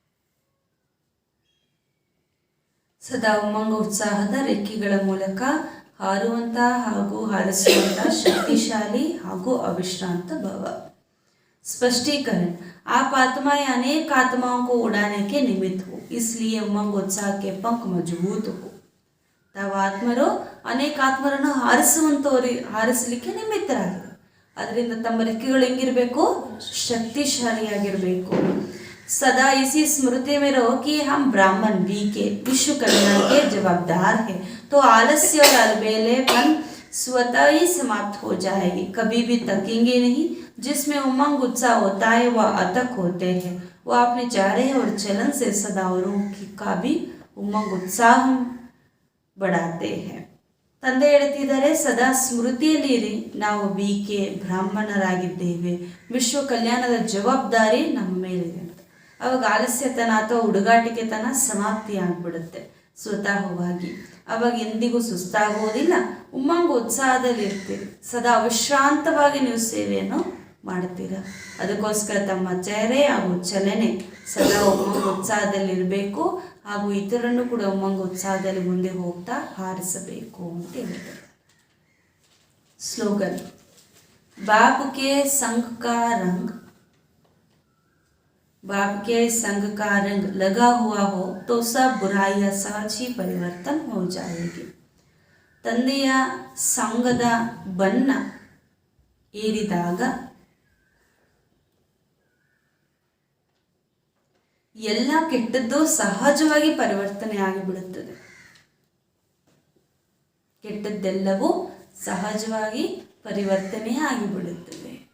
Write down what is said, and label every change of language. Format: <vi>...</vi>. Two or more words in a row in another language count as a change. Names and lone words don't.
<kn>ಸದಾ ಉಮ್ಮಂಗ ಉತ್ಸಾಹದ ರೆಕ್ಕೆಗಳ ಮೂಲಕ ಹಾರುವಂಥ ಹಾಗೂ ಹಾರಿಸುವಂಥ ಶಕ್ತಿशाली ಹಾಗೂ</kn> <hi>अविश्रांत भव। स्पष्टीकरण, आप आत्मा या अनेक आत्माओं को उड़ाने के निमित्त हो, इसलिए उमंग उत्साह के पंख मजबूत हो।</hi> <kn>ತಾವು ಆತ್ಮರು ಅನೇಕ ಆತ್ಮರನ್ನು ಹಾರಿಸಲಿಕ್ಕೆ ನಿಮಿತ್ತರಾಗಿದೆ, ಅದರಿಂದ ತಮ್ಮ ರೆಕ್ಕೆಗಳು ಹೆಂಗಿರಬೇಕು, ಶಕ್ತಿಶಾಲಿಯಾಗಿರಬೇಕು।</kn> <hi>सदा इसी स्मृति में रहो कि हम ब्राह्मण बी के विश्व कल्याण के जवाबदार हैं, तो आलस्य और अलबेलेपन स्वतः ही समाप्त हो जाएगी। कभी भी तकेंगे नहीं। जिसमें उमंग उत्साह होता है वह अतक होते हैं, वह अपने चारे और चलन से सदा औरों का भी उमंग उत्साह बढ़ाते हैं।</hi> <kn>ತಂದೆ ಹೇಳ್ತಿದ್ದಾರೆ, ಸದಾ ಸ್ಮೃತಿಯಲ್ಲಿರಿ, ನಾವು ಬಿ.ಕೆ ಬ್ರಾಹ್ಮಣರಾಗಿದ್ದೇವೆ, ವಿಶ್ವ ಕಲ್ಯಾಣದ ಜವಾಬ್ದಾರಿ ನಮ್ಮ ಮೇಲಿದೆ ಅಂತ. ಅವಾಗ ಆಲಸ್ಯತನ ಅಥವಾ ಹುಡುಗಾಟಿಕೆತನ ಸಮಾಪ್ತಿ ಆಗ್ಬಿಡುತ್ತೆ ಸ್ವತಃವಾಗಿ. ಅವಾಗ ಎಂದಿಗೂ ಸುಸ್ತಾಗುವುದಿಲ್ಲ, ಉಮ್ಮಂಗ ಉತ್ಸಾಹದಲ್ಲಿ ಇರ್ತೀರಿ, ಸದಾ ಅವಿಶ್ರಾಂತವಾಗಿ ನೀವು ಸೇವೆಯನ್ನು ಮಾಡ್ತೀರ. ಅದಕ್ಕೋಸ್ಕರ ತಮ್ಮ ಚಹರೆ ಹಾಗೂ ಚಲನೆ ಸದಾ ಉಮ್ಮಂಗ ಉತ್ಸಾಹದಲ್ಲಿರಬೇಕು ಹಾಗೂ ಇತರನ್ನು ಕೂಡ ಉಮ್ಮಂಗ ಉತ್ಸಾಹದಲ್ಲಿ ಮುಂದೆ ಹೋಗ್ತಾ ಹಾರಿಸಬೇಕು ಅಂತ ಹೇಳ್ತಾರೆ।</kn> <hi>स्लोगन, बाप के संग का रंग लगा हुआ हो तो सब बुराइयां सहज ही परिवर्तन हो जाएगी।</hi> <kn>ತಂದೆಯ ಸಂಗದ ಬಣ್ಣ ಏರಿದಾಗ ಎಲ್ಲ ಕೆಟ್ಟದ್ದು ಸಹಜವಾಗಿ ಪರಿವರ್ತನೆ ಆಗಿಬಿಡುತ್ತದೆ. ಕೆಟ್ಟದ್ದೆಲ್ಲವೂ ಸಹಜವಾಗಿ ಪರಿವರ್ತನೆ ಆಗಿಬಿಡುತ್ತದೆ.</kn>